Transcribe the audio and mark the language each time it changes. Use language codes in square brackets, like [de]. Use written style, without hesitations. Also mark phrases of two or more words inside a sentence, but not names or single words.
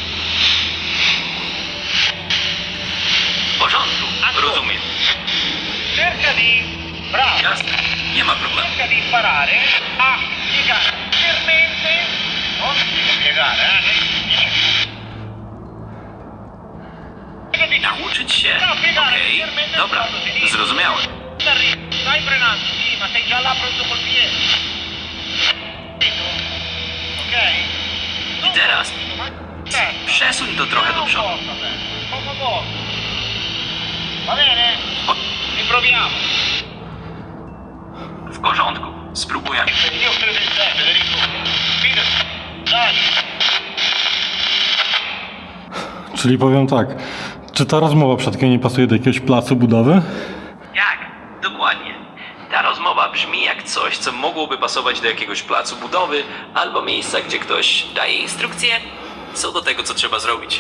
[pl] W porządku, rozumiem. [it] Cerca di... Bravo. [pl] Jasne, nie ma problemu. [it] Cerca di imparare a piegare leggermente. Non ti dico piegare, [pl] Nauczyć się? Okej, dobra, zrozumiałem. [it] Stai frenando, sì, ma sei già là pronto col piede. Ok? [pl] I teraz przesuń to trochę do przodu. [it] Poco. Va bene? [pl] O, [it] Riproviamo. [pl] w porządku, spróbujemy. [it] Io credo in te, Federico. Fidati. Dai. [pl] Czyli powiem tak, czy ta rozmowa przed chwilą nie pasuje do jakiegoś placu budowy? Jak? Dokładnie. Ta rozmowa brzmi jak coś, co mogłoby pasować do jakiegoś placu budowy albo miejsca, gdzie ktoś daje instrukcje co do tego, co trzeba zrobić.